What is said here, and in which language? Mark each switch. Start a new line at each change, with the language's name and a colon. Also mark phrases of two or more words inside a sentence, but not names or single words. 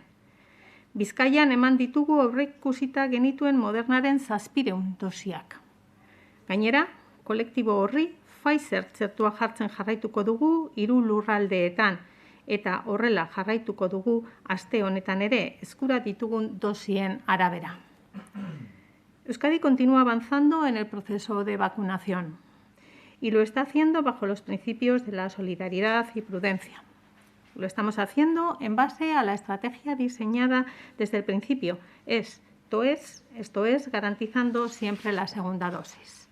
Basque: Bizkaian eman ditugu aurreikusita genituen Modernaren 700 dosiak. Gainera, kolektibo horri Pfizer txertua jartzen jarraituko dugu 3 lurraldeetan eta horrela jarraituko dugu aste honetan ere eskura ditugun dosien arabera.
Spanish: Euskadi continúa avanzando en el proceso de vacunación y lo está haciendo bajo los principios de la solidaridad y prudencia. Lo estamos haciendo en base a la estrategia diseñada desde el principio, esto es, garantizando siempre la segunda dosis.